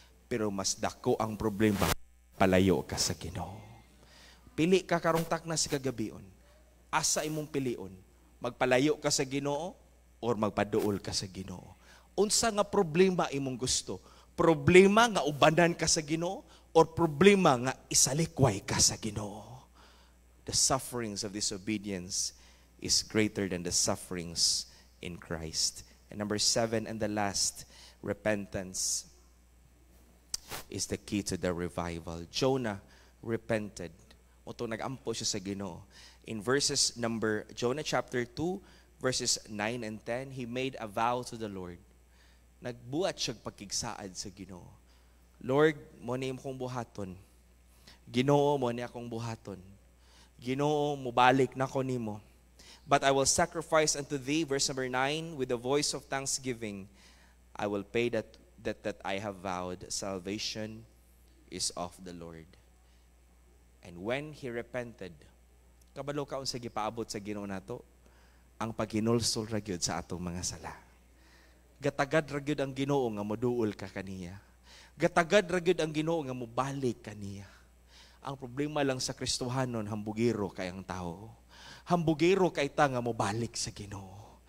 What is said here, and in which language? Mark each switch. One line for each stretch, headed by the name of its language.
Cebuano: Pero mas dako ang problema, palayo ka sa Ginoo. Pili ka karong takna sa kagabion. Asa imong pilion? Magpalayo ka sa Ginoo or magpaduol ka sa Ginoo? Unsa nga problema imong gusto? Problema nga ubanan ka sa Ginoo or problema nga isalikway ka sa Ginoo?
English: The sufferings of disobedience is greater than the sufferings in Christ. And number 7 and the last, repentance is the key to the revival. Jonah repented.
Cebuano: Oto nagampo siya sa Ginoo.
English: In Jonah chapter 2, verses 9 and 10, he made a vow to the Lord.
Cebuano: Nagbuhat siya pagkigsaad sa Ginoo. Lord, mo ni akong buhaton. Ginoo, mo ni akong buhaton. Ginoo, mubalik na ko nimo.
English: But I will sacrifice unto thee, verse number 9, with the voice of thanksgiving. I will pay that I have vowed. Salvation is of the Lord. And when he repented,
Cebuano: kabalo kaon sa gipaabot sa Ginoo nato, ang paghinulsol ra gyud sa atong mga sala. Gatagad ra gyud ang Ginoo nga moduol ka kaniya. Gatagad ra gyud ang Ginoo nga mobalik kaniya. Ang problema lang sa Kristohanon, hambugiro kay ang tao. Hambugiro kay ta nga mobalik sa Ginoo.